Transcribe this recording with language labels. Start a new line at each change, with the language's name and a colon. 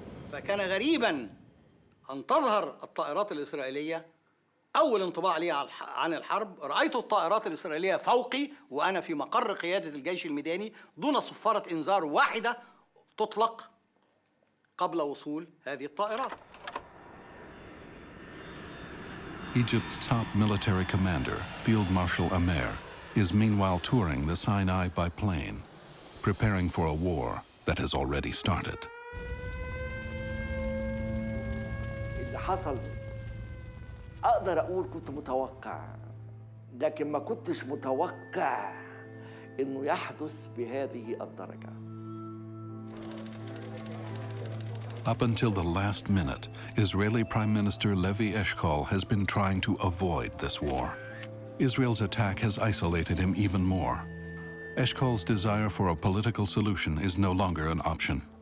Arabic: فكان غريباً أن تظهر الطائرات الإسرائيلية. أول انطباع لي عن الحرب، رأيت الطائرات الإسرائيلية فوقي وأنا في مقر قيادة الجيش الميداني دون صفارة إنذار واحدة تطلق قبل وصول هذه الطائرات.
English: Egypt's top military commander, Field Marshal Amer, is meanwhile touring the Sinai by plane, preparing for a war that has already started.
Arabic: اللي حصل أقدر أقول كنت متوقع، لكن ما كنتش متوقع إنه يحدث بهذه الدرجة.
English: Up until the last minute, Israeli Prime Minister Levi Eshkol has been trying to avoid this war. Israel's attack has isolated him even more. Eshkol's desire for a political solution is no longer an option.